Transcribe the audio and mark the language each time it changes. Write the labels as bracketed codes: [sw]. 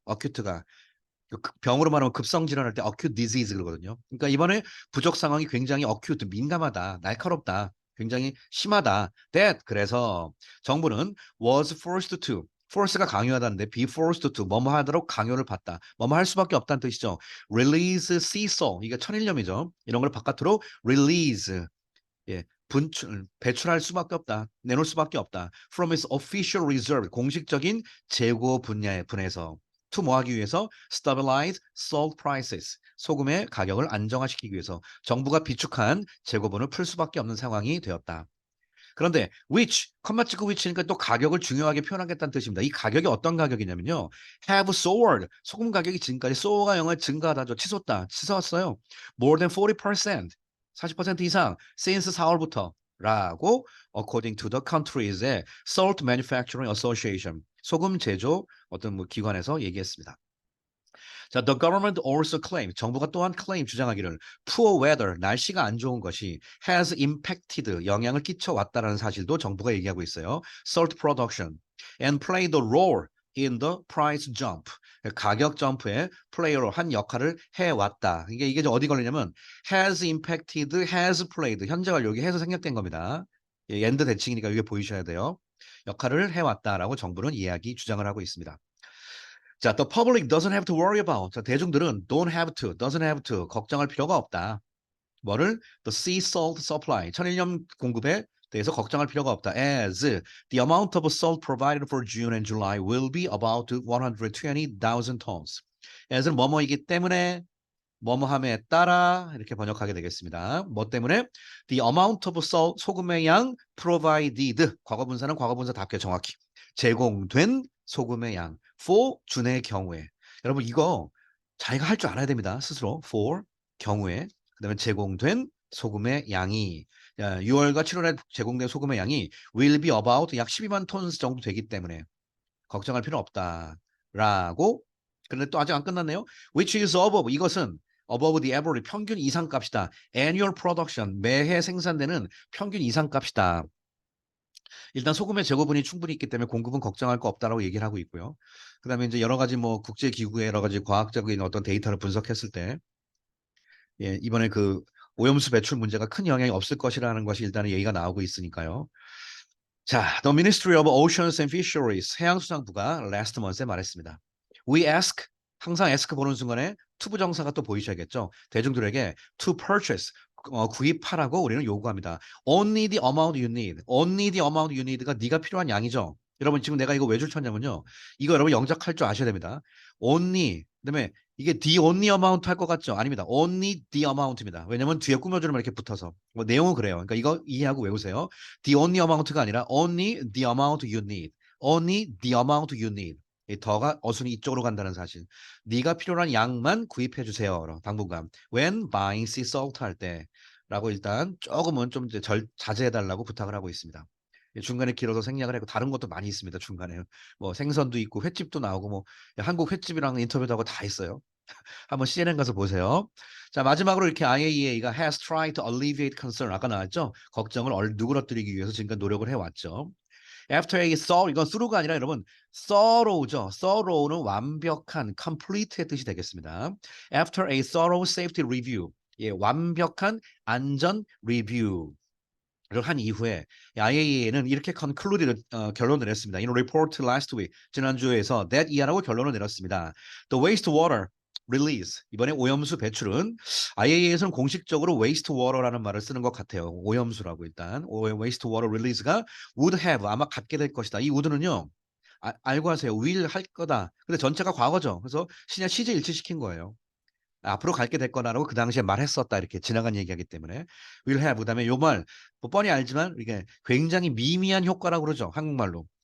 [ko] acute가 병으로 말하면 급성 질환할 때 acute disease 그러거든요. 그러니까 이번에 부족 상황이 굉장히 acute 민감하다, 날카롭다, 굉장히 심하다. That 그래서 정부는 [en] was forced to [ko] force가 강요하다는데 [en] be forced to [ko] 뭐뭐 하도록 강요를 받다. 뭐뭐 할 수밖에 없다는 뜻이죠. [en] Release sea salt 이게 천일염이죠. [ko] 이런 걸 바깥으로 release 예, 배출할 수밖에 없다. 내놓을 수밖에 없다. [en] From its official reserve, [ko] 공식적인 재고 분야에서 to 뭐 하기 위해서 [en] stabilize salt prices, [ko] 소금의 가격을 안정화시키기 위해서 정부가 비축한 재고분을 풀 수밖에 없는 상황이 되었다. 그런데 which, 컴마 찍고 which니까 또 가격을 중요하게 표현하겠다는 뜻입니다. 이 가격이 어떤 가격이냐면요. [en] have soared, [ko] 소금 가격이 지금까지 soar가 영어에 증가하다죠. 치솟았어요. [en] More than 40%, [ko] 40% 이상 [en] since [ko] 4월부터 라고 [en] according to the country's salt manufacturing association, [ko] 소금 제조 어떤 뭐 기관에서 얘기했습니다. 자, [en] the government also claim, [ko] 정부가 또한 claim 주장하기를 [en] poor weather, [ko] 날씨가 안 좋은 것이 [en] has impacted, [ko] 영향을 끼쳐왔다라는 사실도 정부가 얘기하고 있어요. [en] Salt production and played a role in the price jump. [ko] 가격 점프에 플레이어로 한 역할을 해왔다. 이게 어디 걸리냐면 [en] has impacted, has played, [ko] 현재 완료기 해서 생략된 겁니다. 예, 엔드 대칭이니까 이게 보이셔야 돼요. 역할을 해왔다라고 정부는 이야기 주장을 하고 있습니다. [en] 자, the public doesn't have to worry about. [ko] 자, 대중들은 [en] don't have to, doesn't have to [ko] 걱정할 필요가 없다. 뭐를? [en] The sea salt supply, [ko] 천일염 공급에 대해서 걱정할 필요가 없다. [en] As the amount of salt provided for June and July will be about 120,000 tons. [ko] as는 뭐뭐이기 때문에 뭐뭐함에 따라 이렇게 번역하게 되겠습니다. 뭐 때문에? [en] The amount of salt, [ko] 소금의 양 provided, 과거분사는 과거분사답게 정확히 제공된 소금의 양 for 준의 경우에. 여러분 이거 자기가 할 줄 알아야 됩니다. 스스로 for 경우에 그다음에 제공된 소금의 양이 6월과 7월에 제공된 소금의 양이 [en] will be about [ko] 약 12만 톤스 정도 되기 때문에 걱정할 필요 없다라고. 그런데 또 아직 안 끝났네요. [en] Which is above [ko] 이것은 [en] above the average [ko] 평균 이상값이다. [en] Annual production [ko] 매해 생산되는 평균 이상값이다. 일단 소금의 재고분이 충분히 있기 때문에 공급은 걱정할 거 없다라고 얘기를 하고 있고요. 그다음에 이제 여러 가지 뭐 국제 기구의 여러 가지 과학적인 어떤 데이터를 분석했을 때 예, 이번에 그 오염수 배출 문제가 큰 영향이 없을 것이라는 것이 일단은 얘기가 나오고 있으니까요. 자, The Ministry of Oceans and Fisheries 해양수산부가 [en] last month [ko] 에 말했습니다. We ask 항상 ask 보는 순간에 to 부정사가 또 보이셔야겠죠. 대중들에게 [en] to purchase [ko] 구입하라고 우리는 요구합니다. [en] Only the amount you need. Only the amount you need가 [ko] 네가 필요한 양이죠. 여러분 지금 내가 이거 왜 줄쳤냐면요. 이거 여러분 영작할 줄 아셔야 됩니다. Only 그다음에 이게 [en] the only amount [ko] 할 것 같죠? 아닙니다. [en] Only the amount [ko] 입니다. 왜냐면 뒤에 꾸며주면 이렇게 붙어서 뭐 내용은 그래요. 그러니까 이거 이해하고 외우세요. [en] The only amount가 [ko] 아니라 [en] only the amount you need. Only the amount you need. [ko] 이 더가 어순이 이쪽으로 간다는 사실. 네가 필요한 양만 구입해 주세요. 당분간. [en] When buying sea salt [ko] 할 때라고 일단 조금은 좀 이제 자제해 달라고 부탁을 하고 있습니다. 중간에 길어서 생략을 하고 다른 것도 많이 있습니다. 중간에 뭐 생선도 있고 횟집도 나오고 뭐 한국 횟집이랑 인터뷰도 하고 다 있어요. 한번 CNN 가서 보세요. 자, 마지막으로 이렇게 IAEA가 [en] has tried to alleviate concern [ko] 아까 나왔죠? 걱정을 누그러뜨리기 위해서 지금까지 노력을 해왔죠. [en] After a thorough [ko] 이건 thorough가 아니라 여러분 thorough죠. thorough는 완벽한 complete의 뜻이 되겠습니다. [en] After a thorough safety review [ko] 예, 완벽한 안전 리뷰 를 한 이후에 IAEA는 이렇게 concluded 결론을 내렸습니다. [en] In a report last week [ko] 지난주에서 that 이하라고 결론을 내렸습니다. [en] The wastewater release [ko] 이번에 오염수 배출은 IAEA에서는 공식적으로 wastewater라는 말을 쓰는 것 같아요. 오염수라고 일단 wastewater release가 [en] would have [ko] 아마 갖게 될 것이다. 이 would는요. 알고 하세요. will 할 거다. 근데 전체가 과거죠. 그래서 그냥 시제 일치시킨 거예요. 앞으로 갈게 됐거나라고 그 당시에 말했었다 이렇게 지나간 얘기하기 때문에 [en] will have [ko] 그다음에 요 말 뭐 뻔히 알지만 이게 굉장히 미미한 효과라고 그러죠 한국말로.